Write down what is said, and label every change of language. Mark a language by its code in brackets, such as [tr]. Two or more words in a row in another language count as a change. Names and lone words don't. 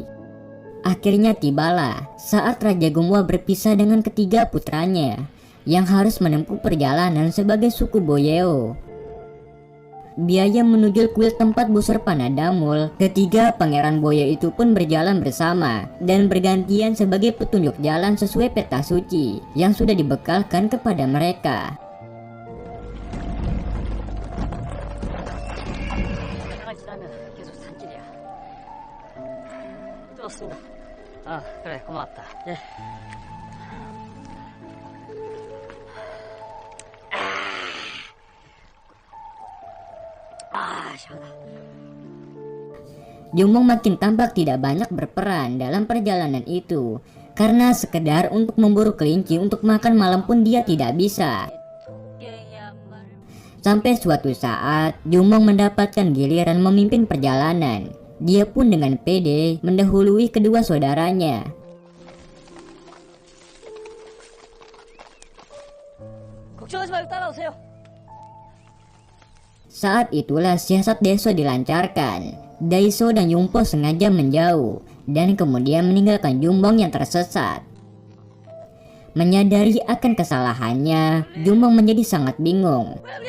[id] Akhirnya tibalah saat Raja Gembua berpisah dengan ketiga putranya yang harus menempuh perjalanan sebagai suku Boyeo. Biaya menuju kuil tempat busur panah damul, ketiga pangeran Boyeo itu pun berjalan bersama dan bergantian sebagai petunjuk jalan sesuai peta suci yang sudah dibekalkan kepada mereka. [ko] 계속 산길이야. 떴습니다. 아, 그래, 고맙다. 예. [id] Jumong makin tampak tidak banyak berperan dalam perjalanan itu, karena sekedar untuk memburu kelinci untuk makan malam pun dia tidak bisa. Sampai suatu saat, Jumong mendapatkan giliran memimpin perjalanan. Dia pun dengan pede mendahului kedua saudaranya. [ko] 걱정하지 말고 따라오세요. [id] Saat itulah siasat Daiso dilancarkan. Daiso dan Yongpo sengaja menjauh dan kemudian meninggalkan Jumong yang tersesat. Menyadari akan kesalahannya, Jumong menjadi sangat bingung.